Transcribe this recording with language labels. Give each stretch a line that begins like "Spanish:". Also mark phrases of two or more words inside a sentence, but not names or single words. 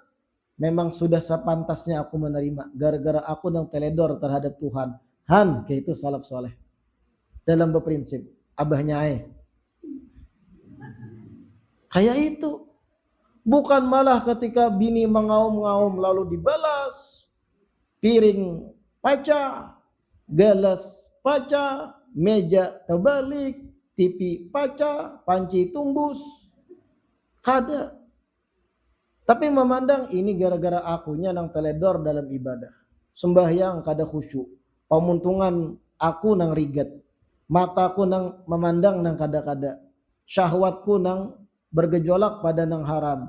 Indonesian: Memang sudah sepantasnya aku menerima gara-gara aku yang teledor terhadap Tuhan. Han, kayak itu salaf soleh. Dalam berprinsip, abahnya kayak itu. Bukan malah ketika bini mengaum-ngaum lalu dibalas.
Banjar: Piring paca, gelas paca, meja terbalik, TV paca, panci tumbus. Kada.
Indonesian: Tapi memandang ini gara-gara akunya nang teledor dalam ibadah.
Banjar: Sembahyang kada khusyuk. Pemuntungan aku nang rigat. Mataku nang memandang nang kada-kada. Syahwatku nang bergejolak pada nang haram.